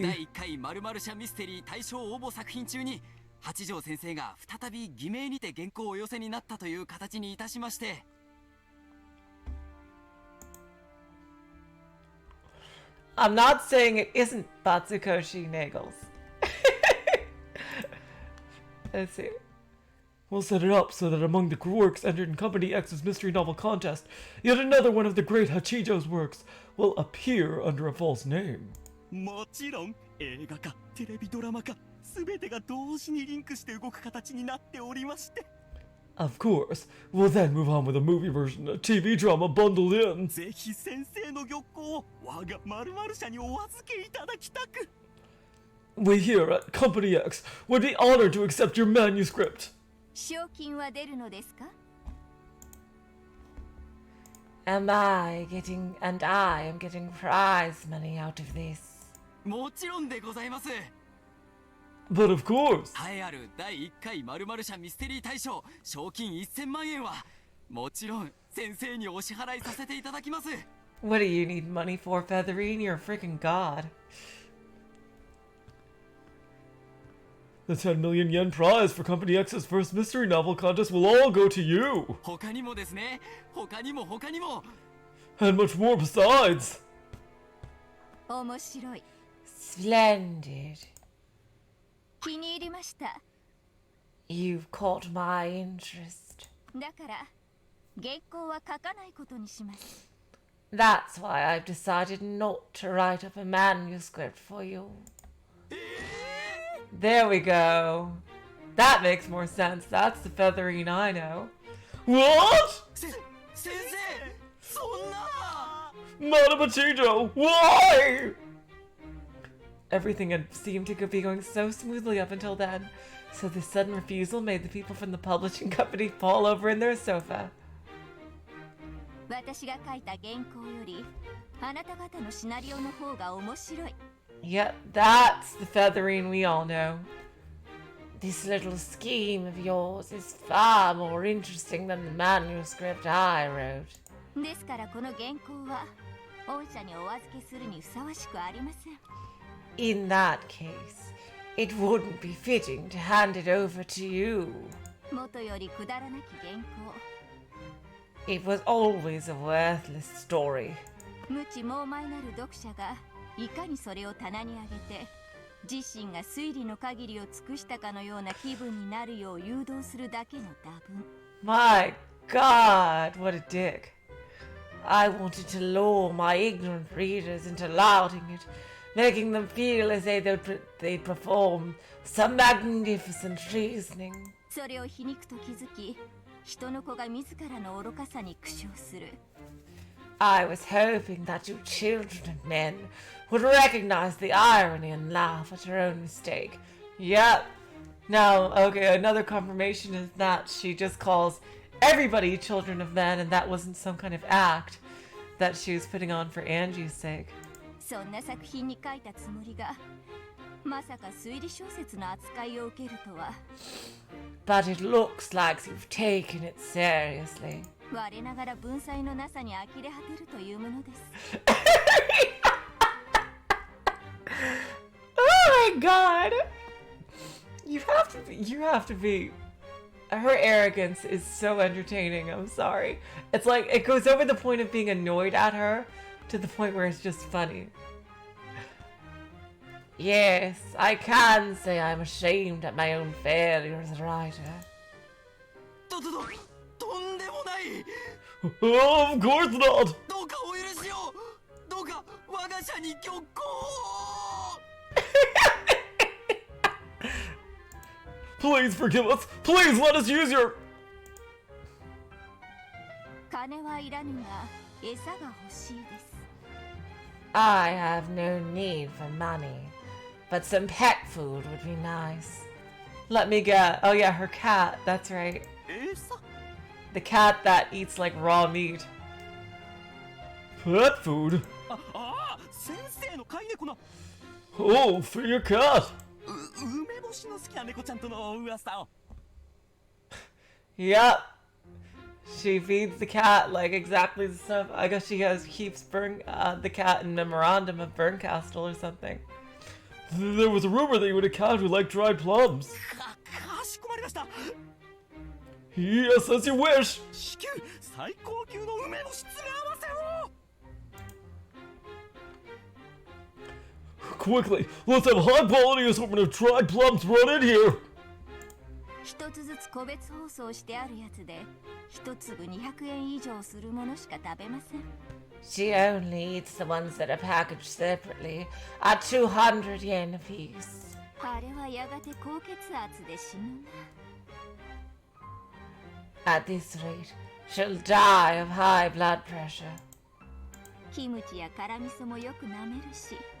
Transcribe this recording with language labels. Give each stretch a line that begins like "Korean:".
Japanese: 第1回〇〇社ミステリー大賞応募作品中に八条先生が再び偽名にて原稿をお寄せになったという形にいたしまして。
English: I'm not saying it isn't Batsukoshi Nagels. I see. We'll set it up so that among the works entered in Company X's mystery novel contest, yet another one of the great Hachijo's works will appear under a false name.
Japanese: もちろん映画化テレビドラマ化全てが同時にリンクして動く形になっておりまして
English: Of course, we'll then move on with a movie version, a TV drama bundled in.
Japanese: ぜひ先生の玉光を我が〇〇社にお預けいただきたく
English: We here at Company X would be honored to accept your manuscript.
Japanese: 賞金は出るのですか
English: And I am getting prize money out of this.
Japanese: もちろんでございます
English: But of course.
Japanese: 栄えある第1回〇〇社ミステリー大賞賞金1000万円はもちろん先生にお支払いさせていただきます
English: What do you need money for, Featherine? You're a freaking god. The 10 million yen prize for Company X's first mystery novel contest will all go to you.
Japanese: 他にもですね他にも
English: And much more besides.
Japanese: 面白い
English: Splendid.
Japanese: 気に入りました
English: You've caught my interest.
Japanese: だから原稿は書かないことにします
English: That's why I've decided not to write up a manuscript for you. There we go. That makes more sense. That's the Featherine I know. What?
Japanese: 先生そんな
English: Madam Hachijo, why? Everything had seemed to be going so smoothly up until then, so this sudden refusal made the people from the publishing company fall over in their sofa.
Japanese: 私が書いた原稿よりあなた方のシナリオの方が面白い
English: Yep, that's the Featherine we all know. This little scheme of yours is far more interesting than the manuscript I wrote.
Japanese: ですからこの原稿は御社にお預けするにふさわしくありません
English: In that case, it wouldn't be fitting to hand it over to you.
Japanese: 元よりくだらなき原稿
English: It was always a worthless story.
Japanese: 無知猛昧なる読者がいかにそれを棚に上げて自身が推理の限りを尽くしたかのような気分になるよう誘導するだけの打分
English: My God, what a dick. I wanted to lure my ignorant readers into lauding it, making them feel as though they'd perform some magnificent reasoning.
Japanese: それを皮肉と気づき人の子が自らの愚かさに苦笑する
English: I was hoping that you children of men would recognize the irony and laugh at your own mistake. Yep. Now, okay, another confirmation is that she just calls everybody children of men, and that wasn't some kind of act that she was putting on for Angie's sake.
Japanese: そんな作品に書いたつもりがまさか推理小説の扱いを受けるとは
English: But it looks like you've taken it seriously.
Japanese: 我ながら文才のなさに呆れ果てるというものです
English: Oh my God! You have to be. Her arrogance is so entertaining. I'm sorry. It's like it goes over the point of being annoyed at her to the point where it's just funny. Yes, I can say I'm ashamed at my own failure as a writer.
Japanese: とんでもない
English: Oh, of course not!
Japanese: どうかお許しをどうか我が社に玉光を
English: Please forgive us! Please let us use your...
Japanese: 金はいらぬが餌が欲しいです
English: I have no need for money, but some pet food would be nice. Let me get... Oh yeah, her cat. That's right.
Japanese: 餌
English: The cat that eats like raw meat. Pet food?
Japanese: あ先生の飼い猫の
English: Oh, for your cat.
Japanese: 梅干しの好きな猫ちゃんとの噂を
English: Yep. She feeds the cat like exactly the stuff. I guess she keeps the cat in memorandum of Bernkastel or something. There was a rumor that you had a cat who liked dried plums.
Japanese: かしこまりました
English: Yes, as you wish.
Japanese: 至急最高級の梅干し詰め合わせを
English: Quickly, let's have a high quality assortment of dried plums brought in here.
Japanese: つずつ個別包装してあるやつで、一粒200円以上するものしか食べません。
English: She only eats the ones that are packaged separately at 200 yen apiece.
Japanese: あれはやがて高血圧で死ぬな。
English: At this rate, she'll die of high blood pressure.
Japanese: キムチや辛味噌もよく舐めるし。